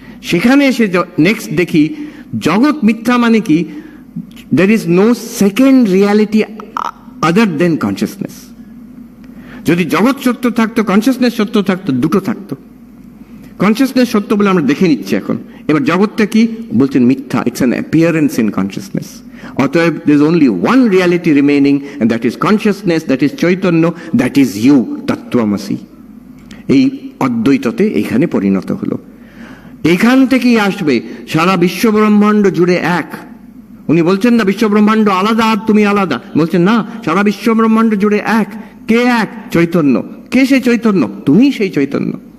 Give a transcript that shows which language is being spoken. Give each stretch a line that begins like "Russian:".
Bangla: সেখানে এসে নেক্সট দেখি জগৎ মিথ্যা মানে কি,
English: there is no second reality other than consciousness।
Bangla: যদি জগৎ সত্য থাকতো, কনসিয়াসনেস সত্য থাকতো, দুটো থাকতো। কনসিয়াসনেস সত্য বলে আমরা দেখে নিচ্ছি এখন, এবার জগৎটা কি বলছেন মিথ্যা,
English: It's an appearance in consciousness.
Bangla: অতএব
English: there is only one reality remaining, and that is consciousness, that is চৈতন্য, that is you, তত্ত্বমসি।
Bangla: এই অদ্বৈততে এখানে পরিণত হলো। এখান থেকেই আসবে সারা বিশ্ব ব্রহ্মাণ্ড জুড়ে এক। উনি বলছেন না বিশ্ব ব্রহ্মাণ্ড আলাদা আর তুমি আলাদা, বলছেন না সারা বিশ্ব ব্রহ্মাণ্ড জুড়ে এক। কে এক? চৈতন্য। কে সেই চৈতন্য? তুমি সেই চৈতন্য।